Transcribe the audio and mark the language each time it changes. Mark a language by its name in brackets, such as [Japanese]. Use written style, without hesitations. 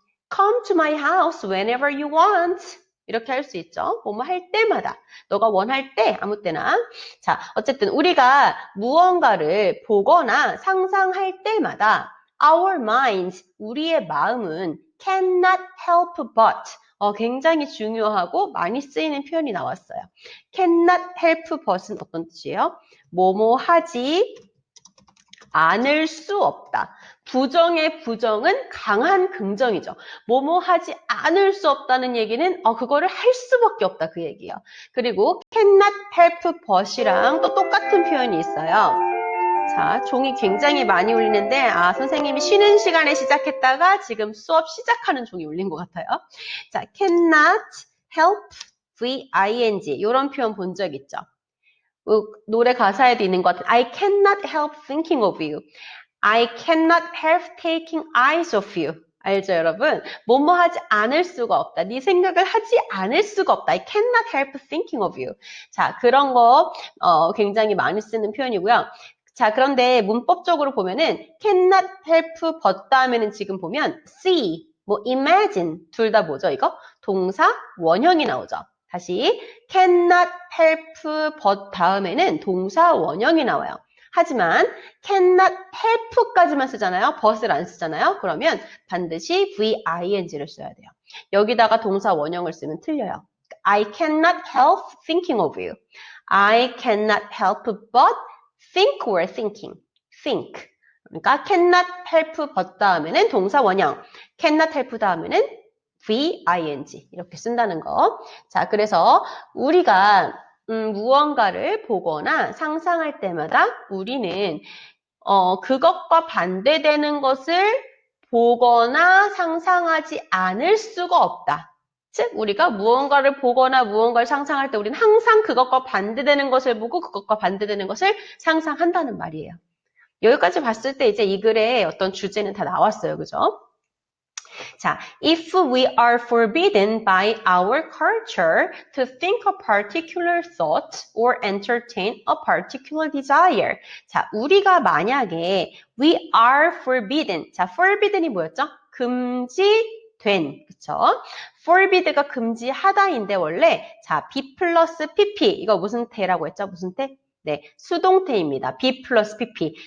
[English] come to my house whenever you want. [Korean] 이렇게 할 수 있죠. 뭐뭐 할 때마다. 너가 원할 때, 아무 때나. 자, 어쨌든 우리가 무언가를 보거나 상상할 때마다 [English] our minds, [Korean] 우리의 마음은 [English] cannot help but [Korean] 굉장히 중요하고 많이 쓰이는 표현이 나왔어요. [English] cannot help but [Korean] 은 어떤 뜻이에요? 뭐뭐 하지 않을 수 없다. 부정의 부정은 강한 긍정이죠. 뭐뭐 하지 않을 수 없다는 얘기는 그거를 할 수밖에 없다 그 얘기예요. 그리고 [English] cannot help but [Korean] 이랑 또 똑같은 표현이 있어요. 자, 종이 굉장히 많이 울리는데 선생님이 쉬는 시간에 시작했다가 지금 수업 시작하는 종이 울린 것 같아요. 자, cannot help V-I-N-G 이런 표현 본 적 있죠? 노래 가사에도 있는 것 같은 [English] I cannot help thinking of you. I cannot help taking eyes of you. [Korean] 알죠, 여러분? 뭐뭐 하지 않을 수가 없다. 네 생각을 하지 않을 수가 없다. [English] I cannot help thinking of you. [Korean] 자, 그런 거 굉장히 많이 쓰는 표현이고요. 자, 그런데 문법적으로 보면은 [English] cannot help but [Korean] 다음에는 지금 보면 see, 뭐 imagine 둘 다 뭐죠, 이거? 동사 원형이 나오죠. 다시 [English] cannot help but [Korean] 다음에는 동사 원형이 나와요. 하지만 [English] cannot help [Korean] 까지만 쓰잖아요. but을 안 쓰잖아요. 그러면 반드시 V-I-N-G를 써야 돼요. 여기다가 동사 원형을 쓰면 틀려요. [English] I cannot help thinking of you. I cannot help but think or thinking. think. [Korean] 그러니까 [English] cannot help but [Korean] 다음에는 동사 원형. [English] cannot help [Korean] 다음에는 V-I-N-G 이렇게 쓴다는 거. 자, 그래서 우리가 무언가를 보거나 상상할 때마다 우리는 그것과 반대되는 것을 보거나 상상하지 않을 수가 없다. 즉, 우리가 무언가를 보거나 무언가를 상상할 때 우리는 항상 그것과 반대되는 것을 보고 그것과 반대되는 것을 상상한다는 말이에요. 여기까지 봤을 때 이제 이 글의 어떤 주제는 다 나왔어요. 그죠? [English] 자, if we are forbidden by our culture to think a particular thought or entertain a particular desire. [Korean] 자, 우리가 만약에 [English] we are forbidden. [Korean] 자, forbidden이 뭐였죠? 금지된. 그쵸? forbid가 금지하다인데 원래 자, be 플러스 pp. 이거 무슨 태라고 했죠? 무슨 태? 네, 수동태입니다. be 플러스 pp.